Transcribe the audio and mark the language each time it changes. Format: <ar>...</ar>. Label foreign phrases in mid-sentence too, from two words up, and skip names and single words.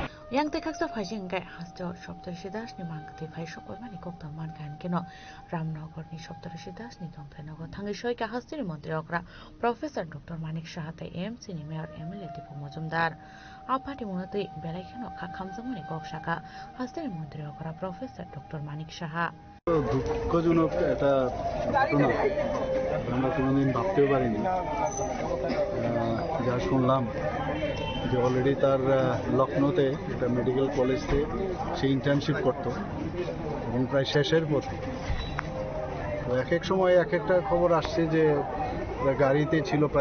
<trp>yang te kaksa phajing gai hasto Saptarishi Das ni mangkati phai sokoi mani kokta mankan keno Ramnagar ni Saptarishi Das ni tongthanago thangi shoi ka hastini mantri okra Professor Dr. Manik Saha te AMC ni Mayor MLA Dipu Mojumdar apati munatui belai kheno khamjamani koksaka hastini mantri okra Professor Dr. Manik Saha</trp> <bn>দুঃখজনক একটা ঘটনা আমরা কোনোদিন ভাবতেও পারিনি যা শুনলাম যে অলরেডি তার লখনৌতে একটা মেডিকেল কলেজে সে ইন্টার্নশিপ করত এবং প্রায় শেষের পথে তো এক এক সময় এক একটা খবর আসছে যে গাড়িতে ছিল প্রায়</bn>